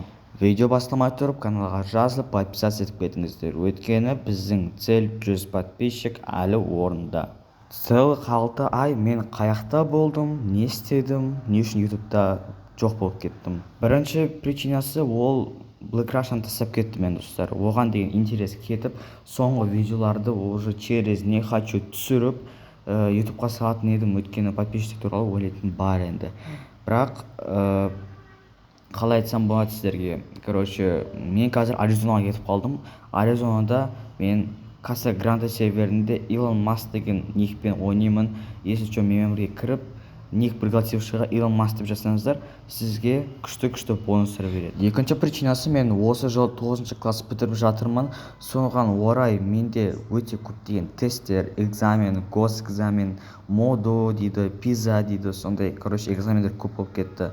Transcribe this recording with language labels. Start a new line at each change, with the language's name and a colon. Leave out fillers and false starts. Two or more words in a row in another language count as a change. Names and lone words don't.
Kazakh: Видео бастамай тұрып каналға жазылып подписаться етіп кетіңіздер, өйткені біздің цель 100 подписчик әлі орында. Целых 6 ай мен қаяқта болдым, не істедім, не үшін ютубта жоқ болып кеттім. Бірінші причинасы ол Black Russian тастап кетті мен достар. Оған деген интерес кетіп, соңғы видеоларды
Russian: уже через не хочу
Kazakh: түсіріп ютубқа салатын едім, өйткені подписчик туралы ойлайтын бар енді. Бірақ қалай айтсам болады сіздерге. Мен қазір Аризонаға кетіп қалдым. Аризонада мен Casa Grande серверінде Илон Маск деген никпен ойнаймын.
Russian: Если что,
Kazakh: менімен бірге кіріп, ник пригласившыға Илон Маск деп жазсаңыздар, сізге күшті бонустар береді. Екінші причинасы, мен осы жылы 9 класс бітіріп жатырмын. Соған орай менде өте көптеген тесттер, экзамен, госэкзамен, моду дейді, пиза дейді, сондай экзамендер көп болып кетті.